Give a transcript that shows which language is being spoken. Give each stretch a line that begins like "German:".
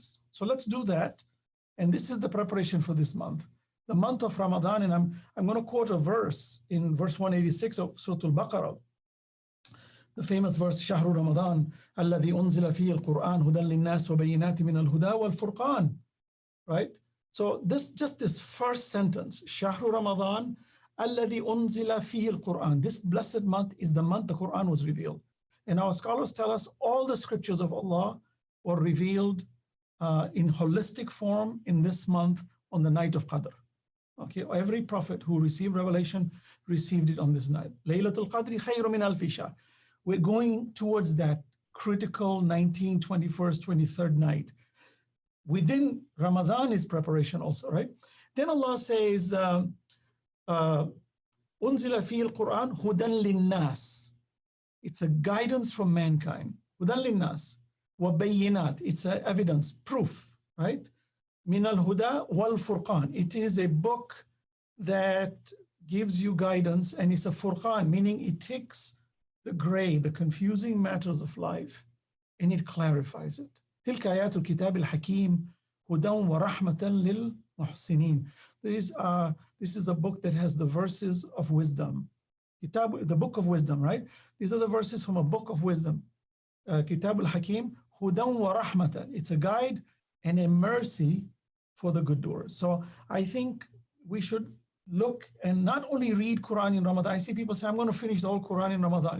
English: So let's do that. And this is the preparation for this month, the month of Ramadan. And I'm going to quote a verse in verse 186 of Surah Al-Baqarah, the famous verse,
Arabic: شهر رمضان الذي أنزل فيه القرآن هدى للناس وبينات من الهدى والفرقان.
English: Right? So this first sentence,
Arabic: شهر رمضان الذي أنزل فيه القرآن.
English: This blessed month is the month the Quran was revealed. And our scholars tell us all the scriptures of Allah were revealed in holistic form in this month on the night of Qadr. Okay, every prophet who received revelation received it on this night.
Arabic: Laylatul Qadri khayru min alfi shahr.
English: We're going towards that critical 19th, 21st, 23rd night. Within Ramadan is preparation also, right? Then Allah says,
Arabic: أنزل فيه القرآن هدى للناس.
English: It's a guidance from mankind.
Arabic: هدى للناس وبينات.
English: It's a evidence, proof, right?
Arabic: من الهدى والفرقان.
English: It is a book that gives you guidance, and it's a furqan, meaning it takes the gray, the confusing matters of life, and it clarifies it.
Arabic: تلك آيات الكتاب الحكيم هدى ورحمة للمحسنين.
English: This is a book that has the verses of wisdom. Kitab, the book of wisdom, right? These are the verses from a book of wisdom. Kitab al-Hakim,
Arabic: hudan wa rahmatan.
English: It's a guide and a mercy for the good doers. So I think we should look and not only read Quran in Ramadan. I see people say, I'm going to finish the whole Quran in Ramadan.